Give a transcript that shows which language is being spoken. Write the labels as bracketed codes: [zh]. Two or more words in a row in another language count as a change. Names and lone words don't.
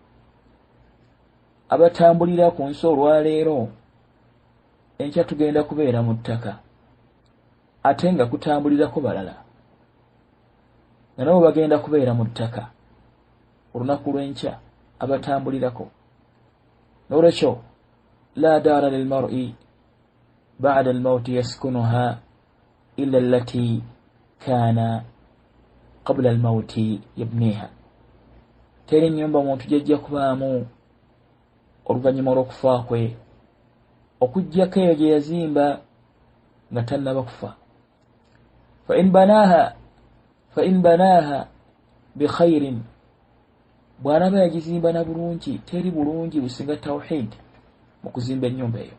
[lg] Abatambulira ku nsi olwaleero enkya tugenda kubeera mu ttaka, ate nga kutambulirako balala nga nabo bagenda kubeera mu ttaka olunaku lw'enkya abatambulirako. [ar] N'olwekyo لا دار للمرء بعد الموت يسكنها إلا التي كان قبل الموت يبنيها. [lg] Teri nnyumba omuntu gy'ajja kubaamu oluvannyuma olw'okufa kwe okuggyako eyo gye yazimba nga tannaba kufa. [ar] فإن بناها بخير, [lg] bw'anaba yagizimba na bulungi, teri bulungi businga tawhid mu kuzimba ennyumba eyo.